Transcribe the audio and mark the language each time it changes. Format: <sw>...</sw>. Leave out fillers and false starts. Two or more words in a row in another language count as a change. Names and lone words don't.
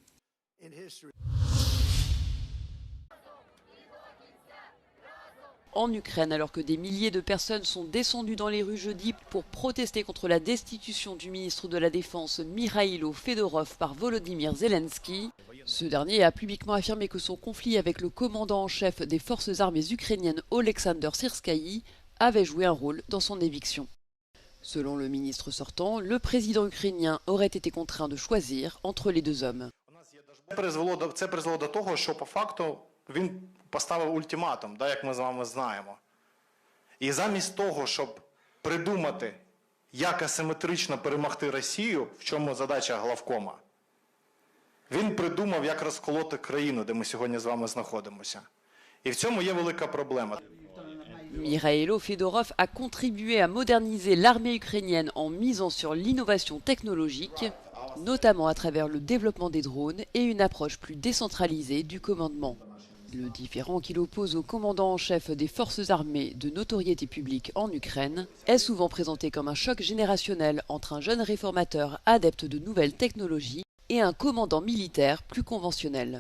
<fr>En Ukraine, alors que des milliers de personnes sont descendues dans les rues jeudi pour protester contre la destitution du ministre de la Défense Mikhailo Fedorov par Volodymyr Zelensky, ce dernier a publiquement affirmé que son conflit avec le commandant en chef des forces armées ukrainiennes Oleksandr Syrskyi avait joué un rôle dans son éviction. Selon le ministre sortant, le président ukrainien aurait été contraint de choisir entre les deux hommes.</fr> <uk>Він поставив ультиматум, як ми з вами знаємо. І замість того, щоб придумати, як асиметрично перемогти Росію, в чому задача главкома, він придумав, як розколоти країну, де ми сьогодні з вами знаходимося. І в цьому є велика проблема.</uk> <fr>Mikhailo Fedorov a contribué à moderniser l'armée ukrainienne en misant sur l'innovation technologique, notamment à travers le développement des drones et une approche plus décentralisée du commandement. Le différend qu'il oppose au commandant en chef des forces armées de notoriété publique en Ukraine est souvent présenté comme un choc générationnel entre un jeune réformateur adepte de nouvelles technologies et un commandant militaire plus conventionnel.</fr>